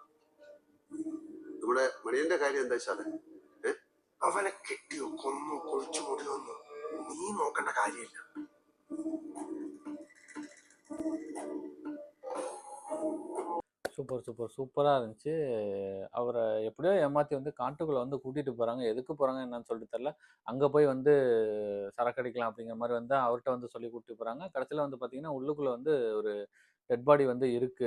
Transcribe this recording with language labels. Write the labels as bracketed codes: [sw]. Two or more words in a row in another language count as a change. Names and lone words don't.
[ml] ഇവിടെ മണിയന്റെ കാര്യം എന്താ സാറേ? അവനെ കെട്ടിയോ കൊന്നു കൊഴിച്ചു മുടിയൊന്നും നീ നോക്കേണ്ട കാര്യമില്ല. [ta] சூப்பரா இருந்துச்சு. அவர எப்படியோ ஏமாத்தி வந்து காட்டுக்குள்ள வந்து கூட்டிட்டு போறாங்க. எதுக்கு போறாங்க என்னன்னு சொல்லிட்டு தெரியல. அங்க போய் வந்து சரக்கு அடிக்கலாம் அப்படிங்கிற மாரி வந்து அவர்ட்ட வந்து சொல்லி கூட்டிட்டு போறாங்க. கடைசியில வந்து பார்த்தீங்கன்னா, உள்ளுக்குள்ள வந்து ஒரு [en] dead body [ta] வந்து இருக்கு.